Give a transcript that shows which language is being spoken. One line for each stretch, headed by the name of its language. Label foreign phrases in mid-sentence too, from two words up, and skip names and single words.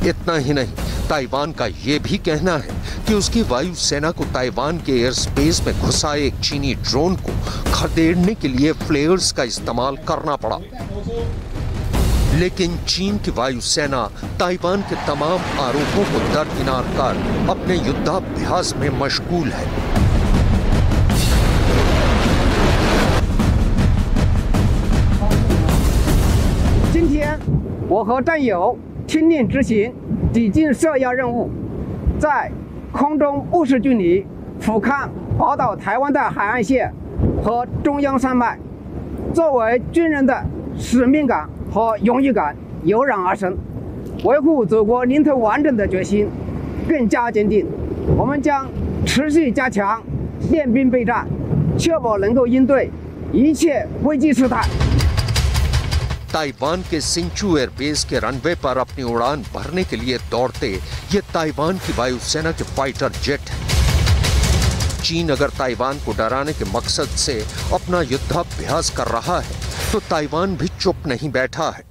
Hindi: इतना ही नहीं, ताइवान का यह भी कहना है कि उसकी वायुसेना को ताइवान के
English: air space
Hindi: में घुसाए एक चीनी ड्रोन को खदेड़ने के लिए फ्लेयर्स का इस्तेमाल करना पड़ा। लेकिन चीन की वायुसेना ताइवान के तमाम आरोपों को दरकिनार कर अपने युद्धाभ्यास में मशगूल है।
Chinese: 今天，我和战友听令执行抵近设要任务，在空中目视距离俯瞰宝岛台湾的海岸线和中央山脉，作为军人的使命感和荣誉感油然而生，维护祖国领土完整的决心更加坚定。我们将持续加强练兵备战，确保能够应对一切危机事态。
Hindi: ताइवान के सिंचू एयरबेस के रनवे पर अपनी उड़ान भरने के लिए दौड़ते ये ताइवान की वायुसेना के
English: fighter jet
Hindi: हैं। चीन अगर ताइवान को डराने के मकसद से अपना युद्धाभ्यास कर रहा है तो ताइवान भी चुप नहीं बैठा है।